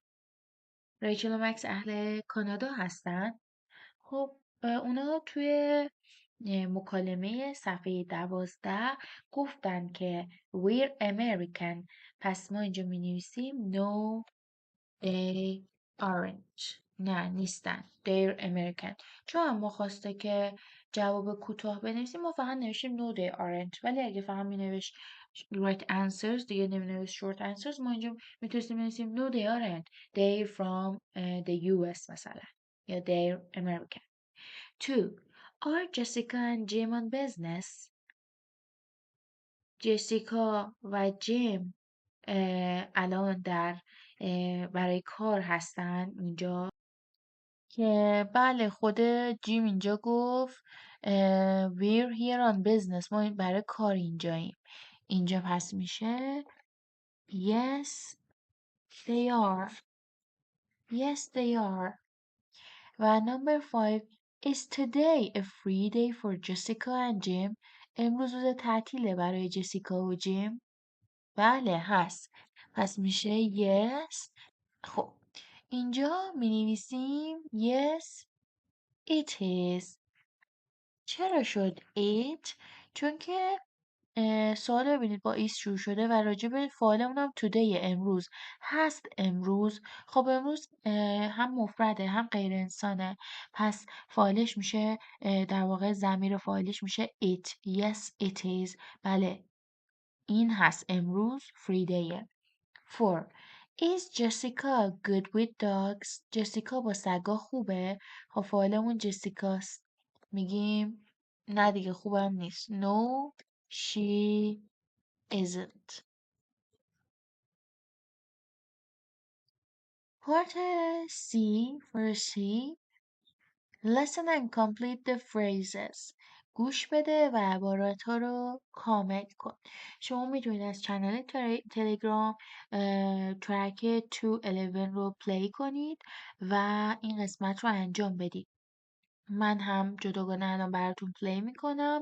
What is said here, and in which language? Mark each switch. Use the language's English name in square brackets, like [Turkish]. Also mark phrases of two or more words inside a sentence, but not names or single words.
[Persian] ریچل و مکس اهل کانادا هستن. خب اونا توی مکالمه صفحه 12 گفتن که [English] we're American، [Persian] پس ما اینجا می نویسیم [English] no they aren't، [Persian] نه نیستن [English] they're American. [Persian] چون ما خواسته که جواب کوتاه بنویسیم ما فقط نوشیم [English] no they aren't، [Persian] ولی اگه فقط می نوشت [English] right answers [Persian] دیگه نمی نوشت [English] short answers، [Persian] ما اینجا میتونستیم بنویسیم [English] no they aren't they're from the US [Persian] مثلا، یا [English] they're American. 2 Are Jessica and Jim on business؟ [Persian] جسیکا و جیم الان در برای کار هستن اینجا، که بله خود جیم اینجا گفت [English] we're here on business، [Persian] ما برای کار اینجاییم. اینجا پس میشه [English] yes they are. yes they are. و number 5 is today a free day for Jessica and Jim؟ [Persian] امروز روز تعطیله برای جسیکا و جیم؟ بله هست. پس میشه yes. خب اینجا می نویسیم [English] yes it is. [Persian] چرا شد it؟ چون که سوال ببینید با ایست شروع شده و راجع به فعالمون هم today امروز هست. امروز خب امروز هم مفرده هم غیر انسانه، پس فاعلش میشه در واقع ضمیر فاعلش میشه it. [English] yes it is. [Persian] بله این هست امروز [English] free day. 4 Is Jessica good with dogs؟ [Persian] جسیکا با سگا خوبه؟ خب فعالمون جسیکاست، میگیم نه دیگه خوبم نیست. [English] No she isn't. Part C for C. Listen and complete the phrases. [Persian] گوش بده و عبارات ها رو کامل کن. شما میتونید از چنل تلگرام ترک 211 رو پلی کنید و این قسمت رو انجام بدید. من هم جداگانه الان براتون پلی میکنم.